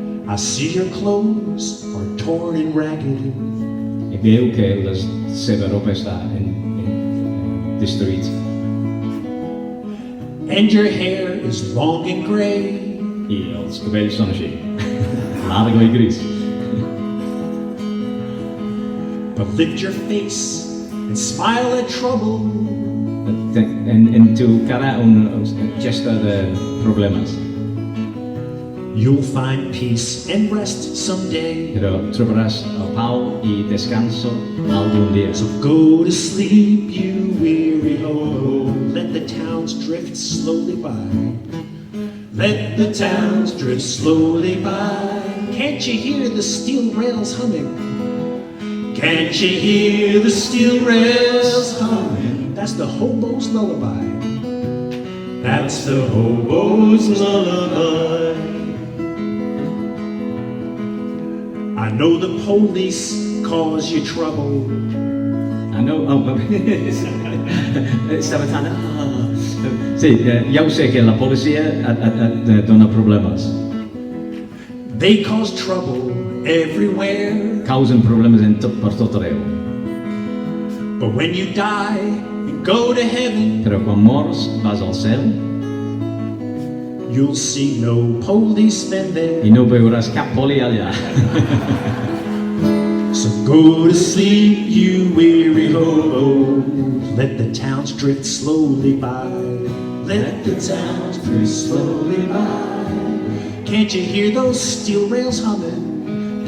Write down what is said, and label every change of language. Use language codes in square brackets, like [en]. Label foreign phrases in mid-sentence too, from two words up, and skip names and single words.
[en] I see your clothes are torn and ragged, [ca] I veu que la seva roba està destruïda [en] and your hair is long and gray. [ca] i els cabells són així, largo i gris. [en] But lift your face and smile at trouble. [es] En tu cara un gesto de problemes, [en] You'll find peace and rest someday. [ca] però trobaràs el pau i descanso algun dia. [en] So go to sleep, you weary hobo. Let the towns drift slowly by. Let the towns drift slowly by. Can't you hear the steel rails humming? Can't you hear the steel rails humming? That's the hobo's lullaby. That's the hobo's lullaby. I know the police cause you trouble. I know, [ca] estava tan... Sí, ja ho sé que la policia et dona problemes. [en] They cause trouble everywhere. [ca] Causen problemes per tot arreu. [en] But when you die and go to heaven, [ca] Però quan mors, vas al cel [en] you'll see no policemen there. [ca] i no veuràs cap poli allà. [en] So go to sleep, you weary hobo. Let the towns drift slowly by. Let the towns drift slowly by. Can't you hear those steel rails humming?